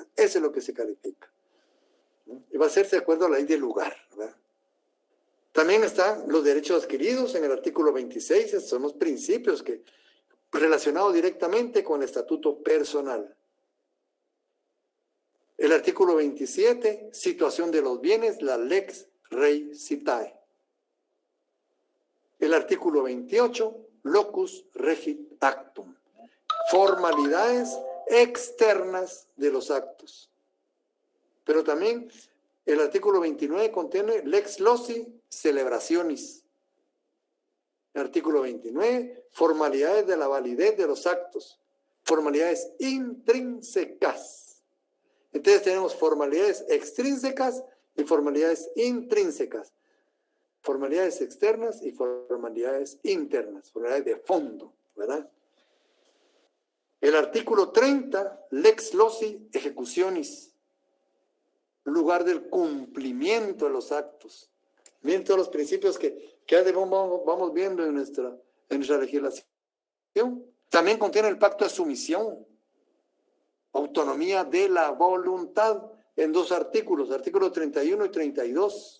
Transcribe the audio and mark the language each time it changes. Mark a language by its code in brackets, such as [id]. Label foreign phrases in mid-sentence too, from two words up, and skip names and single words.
[es] Eso es lo que se califica. Y va a hacerse de acuerdo a la ley del lugar, ¿verdad? También están los derechos adquiridos en el artículo 26, estos son los principios que relacionados directamente con el estatuto personal. El artículo 27, situación de los bienes, la [la] lex rei citae. [es] El artículo 28, [la] locus regit actum, [es] formalidades externas de los actos. Pero también el artículo 29 contiene [la] lex loci, [es] celebraciones. El artículo 29, formalidades de la validez de los actos, formalidades intrínsecas. Entonces tenemos formalidades extrínsecas y formalidades intrínsecas. Formalidades externas y formalidades internas, formalidades de fondo, ¿verdad? El artículo 30, [la] lex loci ejecutionis, [es] lugar del cumplimiento de los actos. Miren todos los principios que vamos viendo en nuestra legislación. También contiene el pacto de sumisión, autonomía de la voluntad, en 2 artículos, artículos 31 y 32.